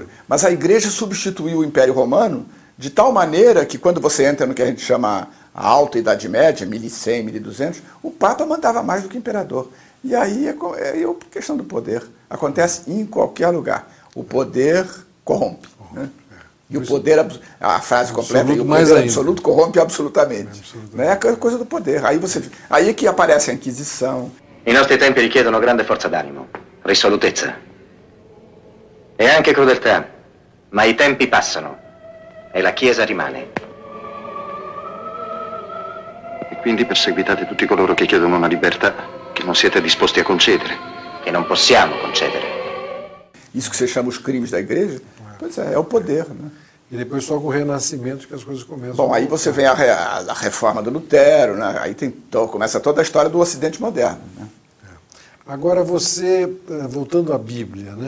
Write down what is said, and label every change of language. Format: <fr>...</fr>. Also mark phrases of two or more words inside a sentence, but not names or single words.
<pt>Mas a igreja substituiu o Império Romano de tal maneira que quando você entra no que a gente chama a Alta Idade Média, 1100, 1200, o Papa mandava mais do que o imperador. E aí é questão do poder. Acontece em qualquer lugar. O poder corrompe. Né? E o poder, a frase completa, e o poder absoluto corrompe absolutamente. Né? É a coisa do poder. Aí é que aparece a Inquisição.</pt> <it>I nostri tempi richiedono grande forza d'animo, risolutezza e anche crudeltà, ma i tempi passano e la Chiesa rimane. E quindi perseguitate tutti coloro che chiedono una libertà che non siete disposti a concedere. Che non possiamo concedere.</it> <pt>Isso que você chama os crimes da igreja, pois é o poder. Né? E depois só com o Renascimento que as coisas começam. Bom, aí você vem a reforma do Lutero, né? Aí começa toda a história do Ocidente moderno. Né? Agora você, voltando à Bíblia, né?</pt>